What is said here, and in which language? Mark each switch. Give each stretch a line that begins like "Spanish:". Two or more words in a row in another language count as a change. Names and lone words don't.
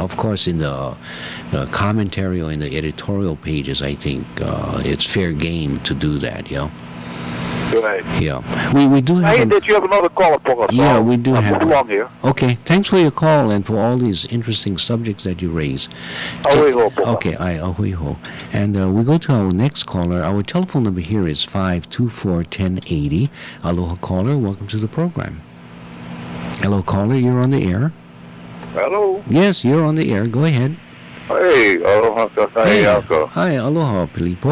English: Of course, in the commentary or in the editorial pages, I think it's fair game to do that, yeah. Right. Yeah. We do have... Hey, did you have another caller, Paul? Yeah, we do have... Move along here. Okay. Thanks for your call and for all these interesting subjects that you raise.
Hawaiian: Ahui ho, Paul. Okay, ahui ho.
English: And we go to our next caller. Our telephone number here is 524-1080. Aloha, caller. Welcome to the program. Hello, caller. You're on the air. Hello. Yes, you're on the air. Go ahead. Hey, aloha. Hey. Hi, aloha, Pilipo.